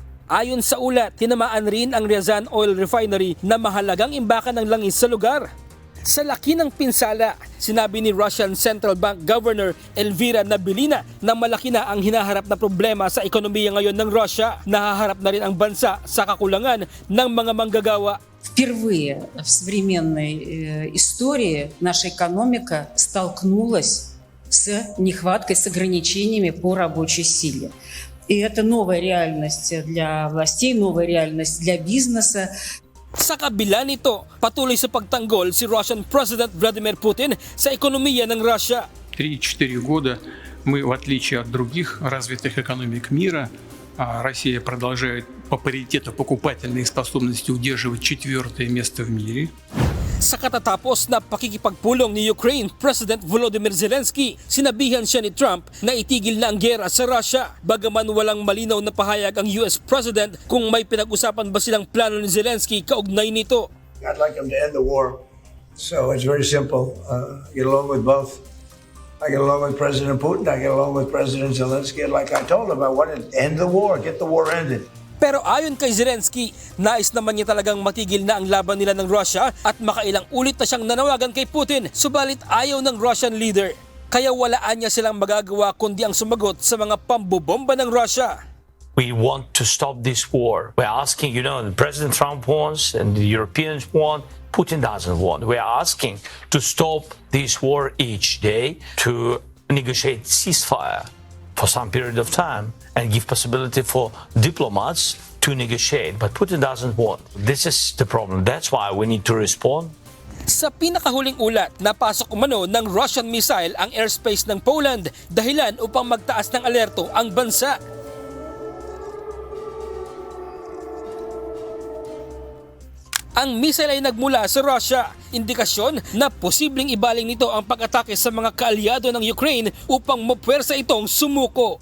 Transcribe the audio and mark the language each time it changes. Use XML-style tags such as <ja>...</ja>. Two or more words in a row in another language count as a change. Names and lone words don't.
<tl>Ayon sa ulat, tinamaan rin ang Ryazan Oil Refinery na mahalagang imbakan ng langis sa lugar. Sa laki ng pinsala, sinabi ni Russian Central Bank Governor Elvira Nabiullina na malaki na ang hinaharap na problema sa ekonomiya ngayon ng Russia. Nahaharap na rin ang bansa sa kakulangan ng mga manggagawa.</tl> <ru>Впервые в современной истории наша экономика столкнулась с нехваткой, с ограничениями по рабочей силе. И это новая реальность для властей, новая реальность для бизнеса.</ru> <tl>Sa kabila nito, patuloy sa pagtanggol si Russian President Vladimir Putin sa ekonomiya ng Russia.</tl> <ru>3-4 года мы, в отличие от других развитых экономик мира, Россия продолжает по паритету покупательной способности удерживать 4-е место в мире.</ru> <tl>Sa katatapos na pakikipagpulong ni Ukraine President Volodymyr Zelensky, sinabihan siya ni Trump na itigil na ang giyera sa Russia. Bagaman walang malinaw na pahayag ang US President kung may pinag-usapan ba silang plano ni Zelensky kaugnay nito.</tl> <en>I'd like them to end the war. So it's very simple. Get along with both. I get along with President Putin. I get along with President Zelensky. And like I told him, I want to end the war, get the war ended.</en> <tl>Pero ayon kay Zelensky, nais naman niya talagang matigil na ang laban nila ng Russia at makailang ulit na siyang nanawagan kay Putin, subalit ayaw ng Russian leader. Kaya walaan niya silang magagawa kundi ang sumagot sa mga pambobomba ng Russia.</tl> <en>We want to stop this war. We're asking, President Trump wants and the Europeans want, Putin doesn't want. We're asking to stop this war each day, to negotiate ceasefire for some period of time and give possibility for diplomats to negotiate. But Putin doesn't want. This is the problem. That's why we need to respond.</en> <tl>Sa pinakahuling ulat, napasok umano ng Russian missile ang airspace ng Poland, dahilan upang magtaas ng alerto ang bansa. Ang missile ay nagmula sa Russia, indikasyon na posibleng ibaling nito ang pag-atake sa mga kaalyado ng Ukraine upang mapuwersa itong sumuko.</tl>